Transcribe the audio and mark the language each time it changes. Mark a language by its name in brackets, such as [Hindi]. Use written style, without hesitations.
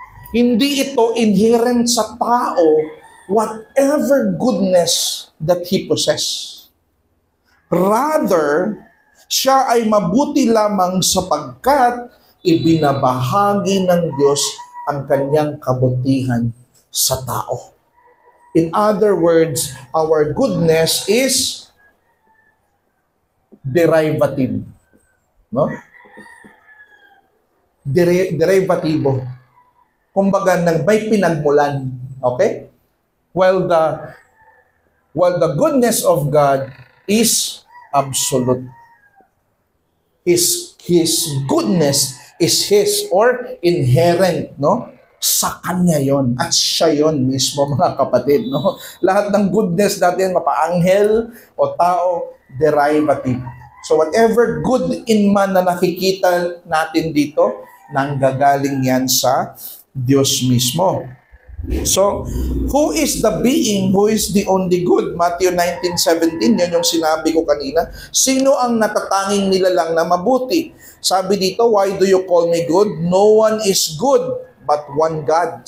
[Filipino] Hindi ito inherent sa tao, [English] whatever goodness that he possess. [Filipino] Rather, siya ay mabuti lamang sapagkat ibinabahagi ng Diyos ang kanyang kabutihan sa tao. [English] In other words, our goodness is derivative. No? [Filipino] Derivatibo. Kumbaga, may pinagmulan. Okay? [English] While the goodness of God is absolute. His goodness is His or inherent, no? [Filipino] Sa Kanya yon at siya yon mismo, mga kapatid, no? Lahat ng goodness natin, mapaanghel o tao, derivative. [English] So whatever good in man [Filipino] na nakikita natin dito, nanggagaling yan sa Diyos mismo. [English] So, who is the being who is the only good? [Filipino] Matthew 19:17, yun yung sinabi ko kanina. Sino ang natatanging nilalang na mabuti? Sabi dito, [English] why do you call me good? No one is good but one God.